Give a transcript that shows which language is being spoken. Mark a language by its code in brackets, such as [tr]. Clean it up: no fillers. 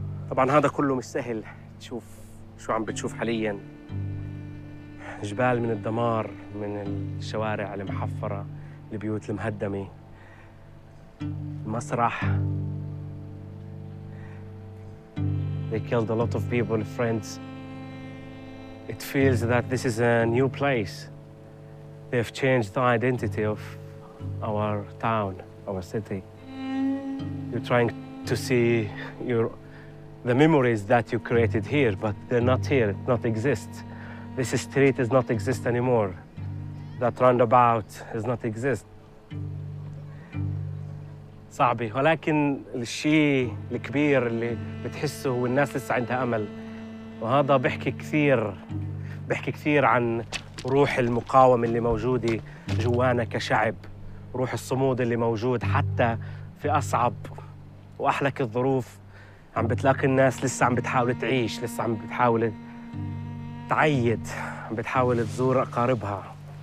[ar] طبعا هذا كله مش سهل تشوف شو عم بتشوف حاليا جبال من الدمار من الشوارع المحفرة البيوت المهدمة المسرح [en] They killed a lot of people, friends. It feels that this is a new place. They have changed the identity of our town, our city. You're trying to see the memories that you created here, but they're not here, not exist. This street does not exist anymore. That roundabout does not exist. [ar] صعبة ولكن الشيء الكبير اللي بتحسه والناس لسه عندها أمل وهذا بحكي كثير عن روح المقاومة اللي موجودة جوانا كشعب روح الصمود اللي موجود حتى في أصعب وأحلك الظروف عم بتلاقي الناس لسه عم بتحاول تعيش لسه عم بتحاول تعيد عم بتحاول تزور أقاربها